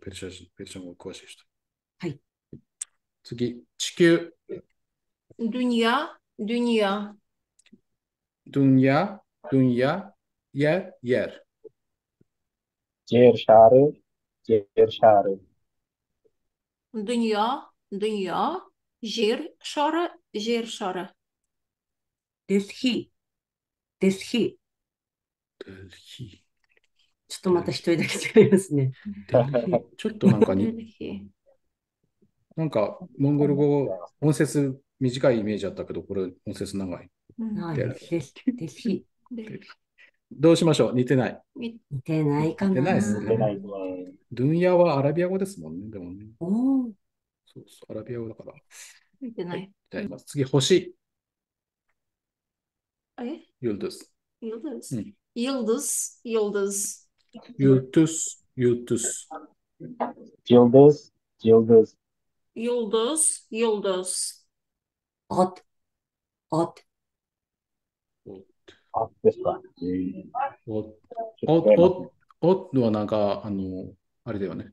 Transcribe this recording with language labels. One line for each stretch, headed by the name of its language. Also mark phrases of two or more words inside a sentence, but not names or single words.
Japanese: ペルシャ語詳しい人。はい。次、地球。
Turkish: Dünya, dünya.
Japanese: ドゥンヤ、ドゥンヤ、ヤ、ヤル。ジェルシャール、ジェルシャール。
Turkish: Dünya, dünya.
Kazakh: Jir şarı, jir şarı.
Japanese: ですひ、ですひ。デルヒちょっとまた一人だけ違いますね。デルヒちょっとなんかに、
Mongolian: Delhi.
Japanese: なんか、モンゴル語、音節短いイメージあったけど、これ音節長い。はい。ですひ。どうしましょう？似てない。似てないかな。似てないですね似てないですね。ドゥンヤはアラビア語ですもんね。でもね。おーそうそう、アラビア語だから。見てない。じゃあ次、星。ユルドゥス。
Turkish: Yıldız. Hı. Yıldız, yıldız.
Japanese: ユルトゥス、ユルトゥス。ジルドス、ジルドス。
Turkish: Yıldız, yıldız.
Japanese: おっ、おっ。あ、ですか。お、お、おはなんか、あれだよね。